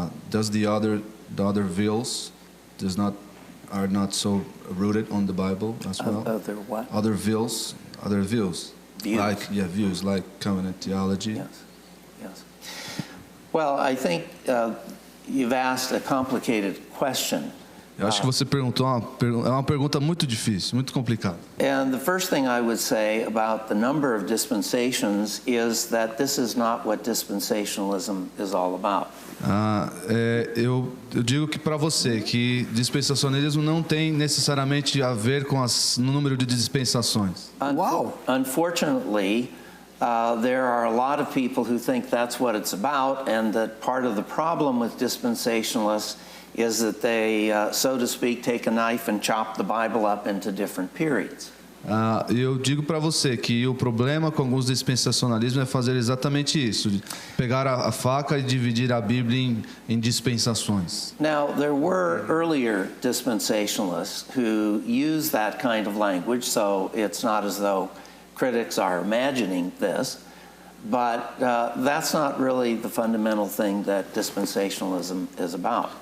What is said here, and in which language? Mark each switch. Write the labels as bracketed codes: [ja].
[en] Does the other views are not so rooted on the Bible as well? Other what? Other views. Views. Views like covenant theology. Yes. Well, I think you've asked a complicated question. [pt] Eu acho que você perguntou uma pergunta muito difícil, muito complicada. [en] And the first thing I would say about the number of dispensations is that this is not what dispensationalism is all about. [pt] Eu digo que para você que dispensacionalismo não tem necessariamente a ver com o número de dispensações. [en] Wow. Unfortunately, there are a lot of people who think that's what it's about, and that part of the problem with dispensationalists is that they, so to speak, take a knife and chop the Bible up into different periods. [pt] Eu digo para você que o problema com alguns dispensacionalismos é fazer exatamente isso, de pegar a faca e dividir a Bíblia em dispensações. [en] Now, there were earlier dispensationalists who used that kind of language, so it's not as though critics are imagining this, But that's not really the fundamental thing that dispensationalism is about.